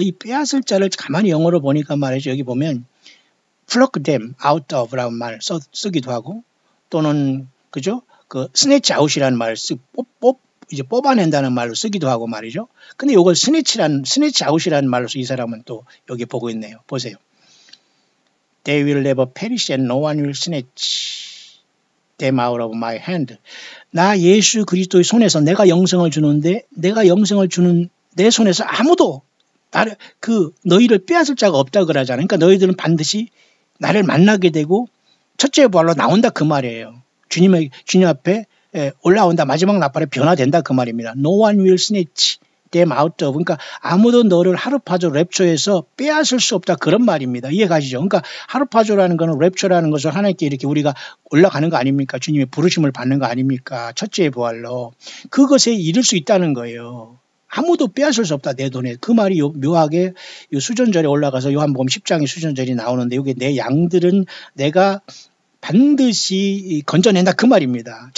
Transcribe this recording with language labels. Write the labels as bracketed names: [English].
[Korean] 이 빼앗을 자를 가만히 영어로 보니까 말이죠. 여기 보면 [English] pluck them out of [Korean] 라는 말 쓰기도 하고 또는 그죠? [English] snatch out [Korean] 이라는 말을 이제 뽑아낸다는 말로 쓰기도 하고 말이죠. 근데 이걸 스네치 아웃이라는 말로 이 사람은 또 여기 보고 있네요. 보세요. [English] They will never perish and no one will snatch them out of my hand. [Korean] 나 예수 그리스도의 손에서 내가 영생을 주는데 내가 영생을 주는 내 손에서 아무도 너희를 빼앗을 자가 없다 그러잖아요. 그러니까 너희들은 반드시 나를 만나게 되고 첫째 부활로 나온다 그 말이에요. 주님 앞에 올라온다. 마지막 나팔에 변화된다 그 말입니다. [English] No one will snatch them out of. [Korean] 그러니까 아무도 너를 하루파조 랩처에서 빼앗을 수 없다 그런 말입니다. 이해가시죠? 그러니까 하루파조라는 거는 랩처라는 것을 하나님께 이렇게 우리가 올라가는 거 아닙니까? 주님의 부르심을 받는 거 아닙니까? 첫째의 부활로. 그것에 이를 수 있다는 거예요. 아무도 빼앗을 수 없다 내 돈에. 그 말이 묘하게 수전절에 올라가서 요한복음 10장의 수전절이 나오는데 여기 내 양들은 내가 반드시 건져낸다 그 말입니다.